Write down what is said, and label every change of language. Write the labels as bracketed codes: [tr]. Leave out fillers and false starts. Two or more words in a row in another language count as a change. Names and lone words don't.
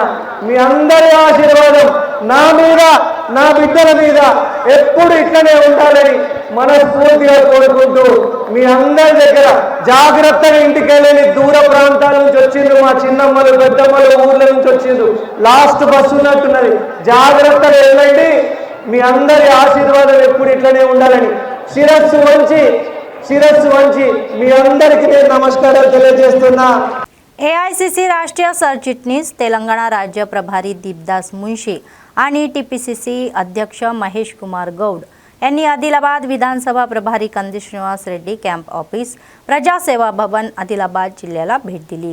[te] మీ అందరి ఆశీర్వాదం నా మీద, నా బిడ్డల మీద ఎప్పుడు ఇట్లనే ఉండాలని మనస్ఫూర్తిగా కోరుకుంటూ, మీ అందరి దగ్గర జాగ్రత్తగా ఇంటికి వెళ్ళని దూర ప్రాంతాల నుంచి వచ్చిండ్రు, మా చిన్నమ్మలు పెద్దమ్మలు ఊర్ల నుంచి వచ్చిండ్రు, [en] last bus [te] ఉన్నట్టున్నది, జాగ్రత్తగా వెళ్ళండి. మీ అందరి ఆశీర్వాదం ఎప్పుడు ఇట్లనే ఉండాలని శిరస్సు వంచి మీ అందరికీ నేను నమస్కారాలు తెలియజేస్తున్నా. [mr] एआयसीसी राष्ट्रीय सरचिटणीस तेलंगणा राज्य प्रभारी दीपदास मुंशी आणि टीपीसीसी अध्यक्ष महेश कुमार गौड यांनी आदिलाबाद विधानसभा प्रभारी कंदी श्रीनिवास रेड्डी [en] camp office [mr] प्रजासेवा भवन आदिलाबाद जिल्ह्याला भेट दिली.